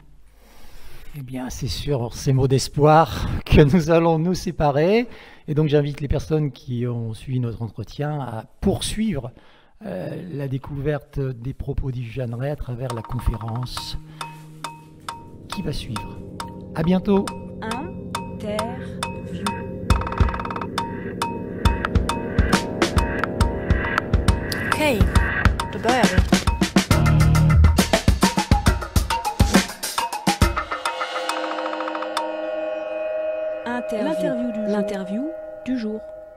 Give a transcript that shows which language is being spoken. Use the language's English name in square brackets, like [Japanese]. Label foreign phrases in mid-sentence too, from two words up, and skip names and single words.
[French] Eh bien, c'est sur ces mots d'espoir que nous allons nous séparer. Et donc, j'invite les personnes qui ont suivi notre entretien à poursuivre la découverte des propos d'Yves Jeanneret à travers la conférence qui va suivre. À bientôt. Interview. [Swedish] Okej, då börjar vi. [French] L'interview du jour.